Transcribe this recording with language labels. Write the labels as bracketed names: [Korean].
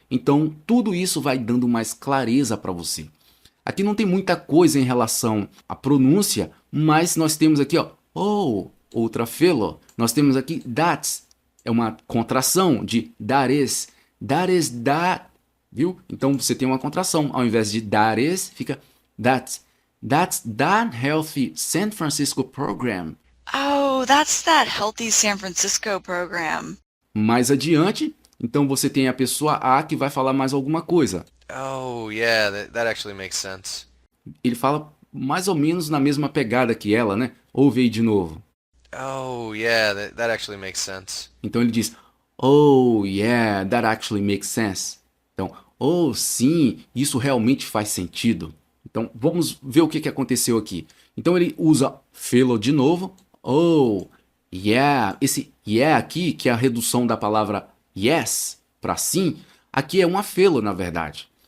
[Portuguese] Então, tudo isso vai dando mais clareza para você. Aqui não tem muita coisa em relação à pronúncia, mas nós temos aqui, ó, oh, outra felo. Nós temos aqui that's, é uma contração de that is. [English] That is that, [Portuguese] viu? Então, você tem uma contração. Ao invés de [English] that is, fica that's. That's that Healthy San Francisco Program. Oh, that's that Healthy San Francisco program. [Portuguese] Mais adiante, então você tem a pessoa A que vai falar mais alguma coisa. [English] Oh, yeah, that actually makes sense. [Portuguese] Ele fala mais ou menos na mesma pegada que ela, né? Ouve aí de novo. [English] Oh, yeah, that actually makes sense. [Portuguese] Então ele diz, [English] oh, yeah, that actually makes sense. [Portuguese] Então, oh, sim, isso realmente faz sentido. Então, vamos ver o que aconteceu aqui. Então ele usa felo de novo. [English] Oh, yeah. [Portuguese] Esse yeah aqui, que é a redução da palavra yes para sim, aqui é um afelo, na verdade.